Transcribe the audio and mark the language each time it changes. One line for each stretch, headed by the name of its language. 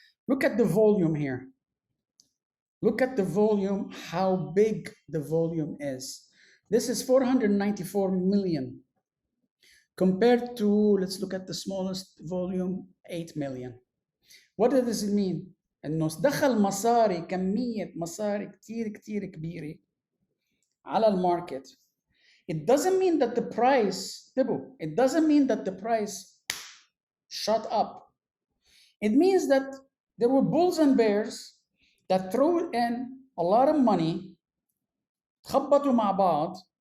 English: Look at the volume here. Look at the volume, how big the volume is. This is 494 million compared to, let's look at the smallest volume, 8 million. What does it mean?
Arabic: انه دخل مصاري، كمية مصاري كتير كتير كبيرة على الماركت.
English: It doesn't mean that the price, it doesn't mean that the price shot up. It means that there were bulls and bears that threw in a lot of money,
Arabic: تخبطوا مع بعض.